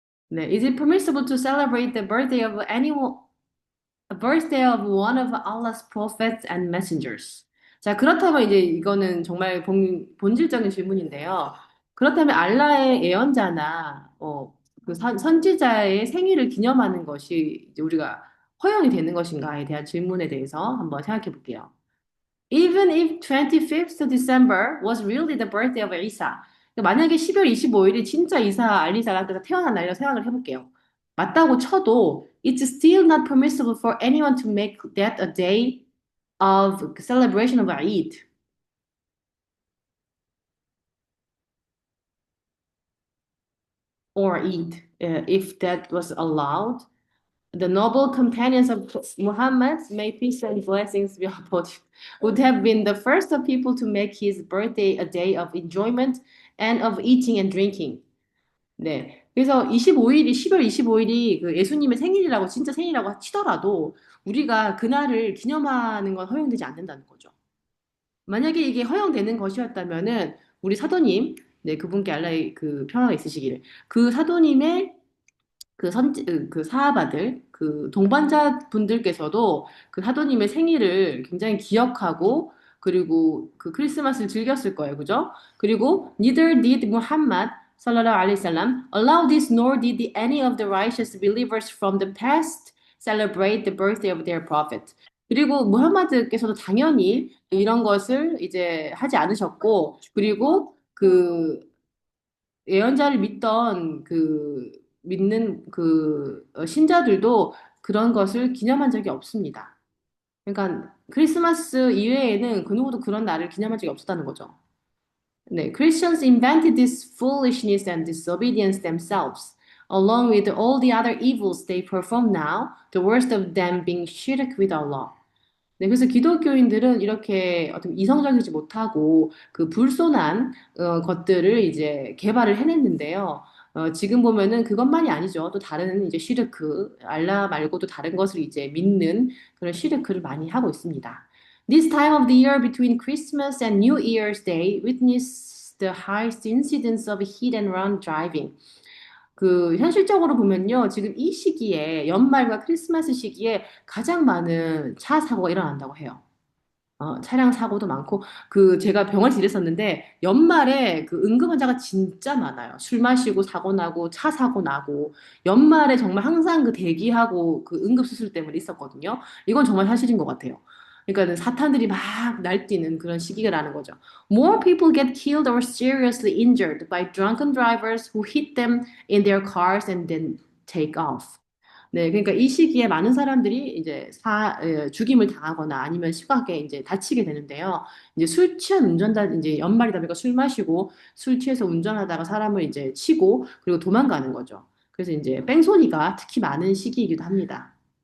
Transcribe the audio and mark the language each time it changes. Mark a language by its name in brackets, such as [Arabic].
[English] 네, is it permissible to celebrate the birthday of anyone, a birthday of one of Allah's prophets and messengers? [Korean] 자, 그렇다면 이제 이거는 정말 본질적인 질문인데요. 그렇다면 알라의 예언자나 그 선지자의 생일을 기념하는 것이 이제 우리가 허용이 되는 것인가에 대한 질문에 대해서 한번 생각해 볼게요. [English] Even if 25th December was really the birthday of Isa. [Korean] 만약에 12월 25일이 진짜 이사 알리사가 태어난 날이라고 생각을 해볼게요. 맞다고 쳐도 [English] it's still not permissible for anyone to make that a day of celebration of Eid or Eid. If that was allowed, the noble companions of Muhammad, may peace and blessings be upon him, would have been the first of people to make his birthday a day of enjoyment and of eating and drinking. [Korean] 네. 그래서 12월 25일이 그 예수님의 생일이라고 진짜 생일이라고 치더라도 우리가 그날을 기념하는 건 허용되지 않는다는 거죠. 만약에 이게 허용되는 것이었다면은 우리 사도님, 네, 그분께 알라의 그 평화가 있으시기를. 그 사도님의 그 사하바들, 그 동반자 분들께서도 그 사도님의 생일을 굉장히 기억하고 그리고 그 크리스마스를 즐겼을 거예요. 그죠? [English] 그리고 neither did Muhammad sallallahu alaihi wasallam allow this nor did any of the righteous believers from the past celebrate the birthday of their prophet. [Korean] 그리고 무함마드께서도 당연히 이런 것을 이제 하지 않으셨고 그리고 그 예언자를 믿던 그 믿는 그 신자들도 그런 것을 기념한 적이 없습니다. 그러니까 크리스마스 이외에는 그 누구도 그런 날을 기념한 적이 없었다는 거죠. [English] 네, Christians invented this foolishness and disobedience themselves, along with all the other evils they perform now, the worst of them being shirk with Allah. [Korean] 네, 그래서 기독교인들은 이렇게 어떤 이성적이지 못하고 그 불손한 것들을 이제 개발을 해냈는데요. 지금 보면은 그것만이 아니죠. 또 다른 이제 시르크, 알라 말고도 다른 것을 이제 믿는 그런 시르크를 많이 하고 있습니다. [English] This time of the year between Christmas and New Year's Day witnessed the highest incidence of hit and run driving. [Korean] 그 현실적으로 보면요. 지금 이 시기에 연말과 크리스마스 시기에 가장 많은 차 사고가 일어난다고 해요. 차량 사고도 많고 그 제가 병원에서 일했었는데 연말에 그 응급 환자가 진짜 많아요. 술 마시고 사고 나고 차 사고 나고 연말에 정말 항상 그 대기하고 그 응급 수술 때문에 있었거든요. 이건 정말 사실인 것 같아요. 그러니까 사탄들이 막 날뛰는 그런 시기가라는 거죠. [English] More people get killed or seriously injured by drunken drivers who hit them in their cars and then take off. [Korean] 네, 그러니까 이 시기에 많은 사람들이 이제 죽임을 당하거나 아니면 심하게 이제 다치게 되는데요. 이제 술 취한 운전자, 이제 연말이다 보니까 술 마시고 술 취해서 운전하다가 사람을 이제 치고 그리고 도망가는 거죠. 그래서 이제 뺑소니가 특히 많은 시기이기도 합니다.